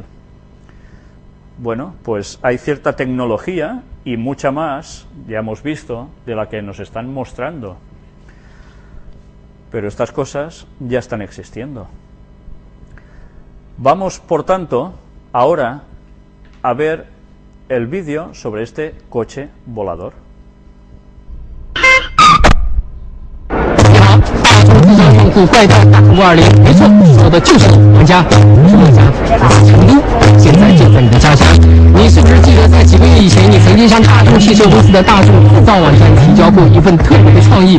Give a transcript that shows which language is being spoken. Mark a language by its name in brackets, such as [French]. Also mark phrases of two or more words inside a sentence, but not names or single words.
[Spanish] Bueno, pues hay cierta tecnología y mucha más, ya hemos visto, de la que nos están mostrando. Pero estas cosas ya están existiendo. Vamos, por tanto, ahora a ver el vídeo sobre este coche volador. [Chinese] 用户怪盗大520，没错，说的就是你们家。我是我家，我在成都，现在就在你的家乡。你是不是记得在几个月以前，你曾经向大众汽车公司的大众制造网站提交过一份特别的创意？